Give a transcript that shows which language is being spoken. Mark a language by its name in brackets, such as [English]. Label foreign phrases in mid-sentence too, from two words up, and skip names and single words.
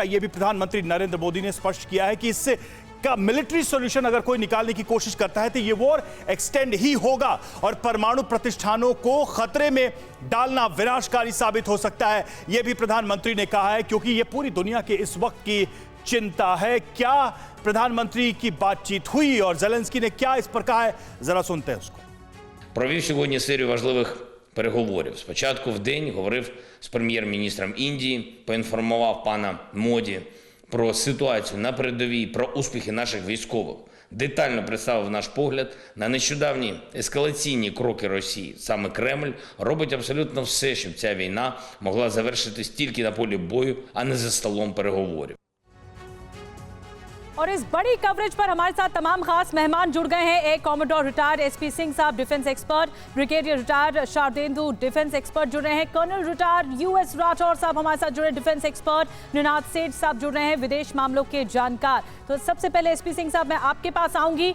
[Hindi] यह भी प्रधानमंत्री नरेंद्र मोदी ने स्पष्ट किया है कि इससे का [English] military solution [Hindi] अगर कोई निकालने की कोशिश करता है तो ये [English] war extend [Hindi] ही होगा और परमाणु प्रतिष्ठानों को खतरे में डालना विनाशकारी साबित हो सकता है। यह भी प्रधानमंत्री ने कहा है, क्योंकि यह पूरी दुनिया के इस वक्त की चिंता है। क्या प्रधानमंत्री की बातचीत हुई और ज़ेलेंस्की ने क्या इस पर कहा है, जरा सुनते हैं उसको। [Ukrainian] Провів сьогодні серію важливих переговорів. Спочатку в день говорив з прем'єр-міністром Індії, поінформував пана Моді про ситуацію на передовій, про успіхи наших військових. Детально представив наш погляд на нещодавні ескалаційні кроки Росії. Саме Кремль робить абсолютно все, щоб ця війна могла завершитись тільки на полі бою, а не за столом переговорів. [Hindi] और इस बड़ी कवरेज पर हमारे साथ तमाम खास मेहमान जुड़ गए हैं। [English] air commodore retired [Hindi] एसपी सिंह साहब, [English] defense expert, brigadier retired [Hindi] शारदेंदु, [English] defense expert [Hindi] जुड़ रहे हैं। [English] colonel retired [Hindi] यूएस राठौर साहब हमारे साथ जुड़े, [English] defense expert. [Hindi] निनाद सेठ साहब जुड़ रहे हैं, विदेश मामलों के जानकार। तो सबसे पहले एसपी सिंह साहब, मैं आपके पास आऊंगी।